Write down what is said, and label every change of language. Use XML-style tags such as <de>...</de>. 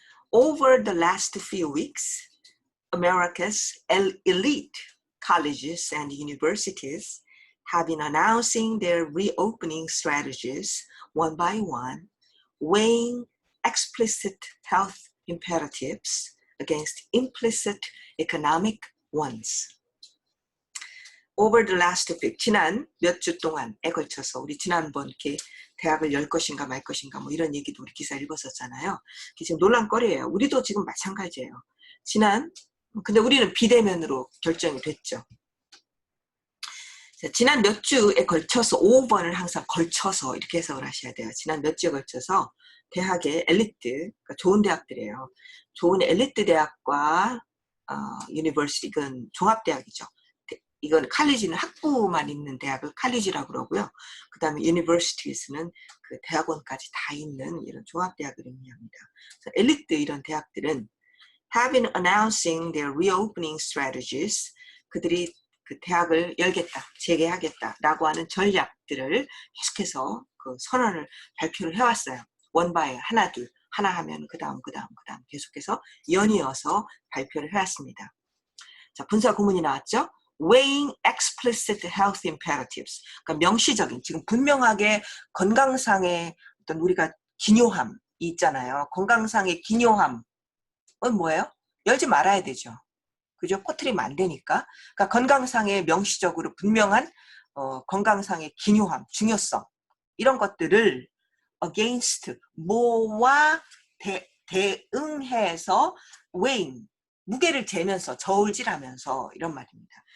<en>Over the last few weeks, America's elite colleges and universities have been announcing their reopening strategies one by one, weighing explicit health imperatives against implicit economic ones.</en> <ko>Over the last week, 지난 몇 주 동안에 걸쳐서 우리 지난번 이렇게 대학을 열 것인가 말 것인가 뭐 이런 얘기도 우리 기사 읽었었잖아요. 지금 논란거리예요. 우리도 지금 마찬가지예요. 근데 우리는 비대면으로 결정이 됐죠. 지난 몇 주에 걸쳐서 5번을 항상 걸쳐서 이렇게 해석을 하셔야 돼요. 지난 몇 주에 걸쳐서 대학의 엘리트, 그러니까 좋은 대학들이에요. 좋은 엘리트 대학과 유니버시티, 이건 종합대학이죠. 이건 칼리지는 학부만 있는 대학을 칼리지라고 그러고요. 그 다음에 유니버시티에서는 그 대학원까지 다 있는 이런 종합대학을 의미합니다. 그래서 엘리트 이런 대학들은</ko> <en>have been announcing their reopening strategies.</en> <ko>그들이 그 대학을 열겠다, 재개하겠다라고 하는 전략들을 계속해서 그 선언을 발표를 해왔어요. 원바이 하나 둘 하나 하면 그 다음 계속해서 연이어서 발표를 해왔습니다. 자, 분사 구문이 나왔죠.</ko> <en>Weighing explicit health imperatives.</en> <ko>그러니까 명시적인, 지금 분명하게 건강상의 어떤 우리가 기묘함이 있잖아요. 건강상의 기묘함은 뭐예요? 열지 말아야 되죠. 그죠? 퍼뜨리면 안 되니까. 그러니까 건강상의 명시적으로 분명한 건강상의 기묘함, 중요성 이런 것들을 against 뭐와 대응해서 weighing 무게를 재면서 저울질하면서 이런 말입니다.</ko>